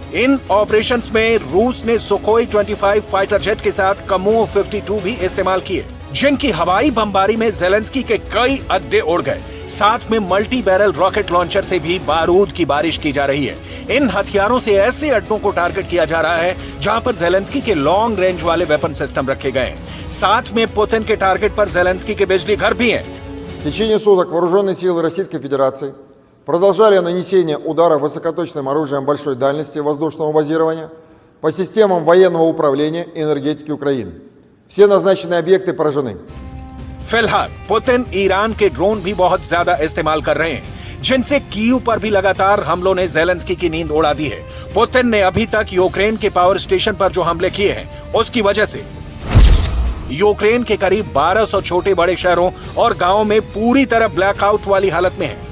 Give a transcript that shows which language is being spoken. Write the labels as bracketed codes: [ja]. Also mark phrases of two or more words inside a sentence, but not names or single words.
[hi] इन ऑपरेशंस में रूस ने सुखोई 25 [en] fighter jet [hi] के साथ कमोव 52 भी इस्तेमाल किए, जिनकी हवाई बमबारी में जेलेंस्की के कई अड्डे उड़ गए। साथ में [en] multi barrel rocket launcher [hi] से भी बारूद की बारिश की जा रही है। इन हथियारों से ऐसे अड्डों को टारगेट किया जा रहा है जहां पर जेलेंस्की के [en] long range [hi] वाले [en] weapon system [hi] रखे गए हैं। साथ में पुतिन के टारगेट पर जेलेंस्की के बिजली घर भी हैं। [ru] В течение суток вооруженные силы Российской Федерации продолжали нанесение ударов высокоточным оружием большой дальности воздушного базирования по системам военного управления и энергетики Украины. Все назначенные объекты поражены. [hi] फिलहाल पुतिन ईरान के ड्रोन भी बहुत ज्यादा इस्तेमाल कर रहे हैं, जिनसे कीव पर भी लगातार हमलों ने जेलेंस्की की नींद उड़ा दी है। पुतिन ने अभी तक यूक्रेन के [en] power station [hi] पर जो हमले किए हैं, उसकी वजह से यूक्रेन के करीब 1200 छोटे बड़े शहरों और गांवों में पूरी तरह ब्लैकआउट वाली हालत में है।